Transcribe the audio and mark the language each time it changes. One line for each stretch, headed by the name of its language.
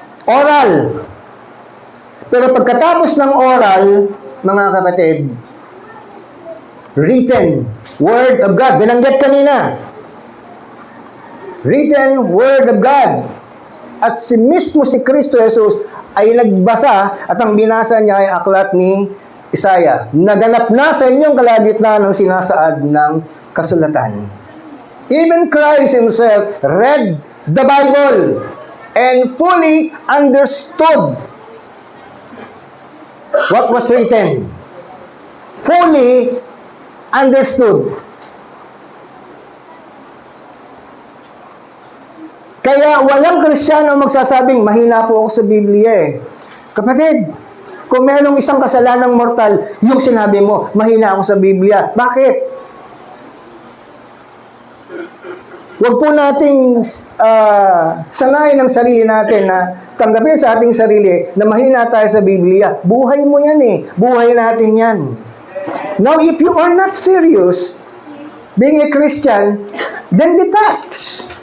Filipino: Oral. Pero pagkatapos ng oral, mga kapatid, written Word of God. Binanggit kanina. Written Word of God. At si mismo si Kristo Jesus ay nagbasa at ang binasa niya ay aklat ni Isaiah. Naganap na sa inyong kalagitnaan ng sinasaad ng kasulatan.
English: Even Christ himself read the Bible and fully understood what was written. Fully understood.
Filipino: Kaya walang Kristiyano magsasabing, mahina po ako sa Biblia eh. Kapatid, kung mayroong isang kasalanang mortal, yung sinabi mo, mahina ako sa Biblia. Bakit? Huwag po nating sanayin ang sarili natin na tanggapin sa ating sarili na mahina tayo sa Biblia. Buhay mo yan eh. Buhay natin yan.
English: Now, if you are not serious being a Christian, then detach.